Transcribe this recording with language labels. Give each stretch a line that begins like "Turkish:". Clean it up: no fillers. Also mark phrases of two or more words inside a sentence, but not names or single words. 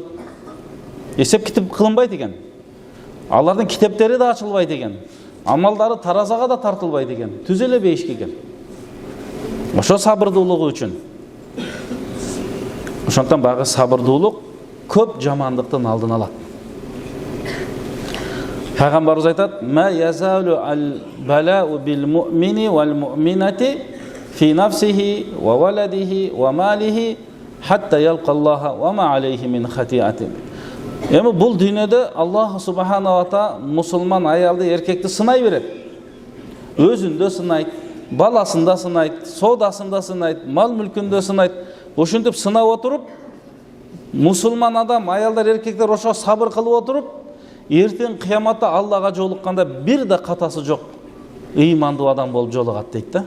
Kyrgyz: Эсеп китеп кылынбайт экен. Алардын китептери да ачылбайт экен. Амалдары таразага да тартылбайт экен. Түз эле бейишке экен. Ошо сабырдуулугу үчүн. Ошондон багы сабырдуулук көп жамандыктын алдын алат. Пайгамбарыбыз айтат:
Arabic: "ما يزال البلاء بالمؤمن والمؤمنة في نفسه وولده وماله حتى يلقى الله وما عليه من خطيئة."
Kyrgyz: Эми бул дүйнөдө Аллах
Arabic: سبحانه وتعالى
Kyrgyz: мусулман аялды, эркекти сынай берет. Өзүндө сынайт, баласында сынайт, соодасында сынайт, мал мүлкүндө сынайт. Ошентип сынап отуруп, мусулман адам, аялдар, эркектер ошо сабыр кылып отуруп, эртең кыяматта Аллага жолукканда бир да катасы жок ыймандуу адам болуп жолугат дейт да.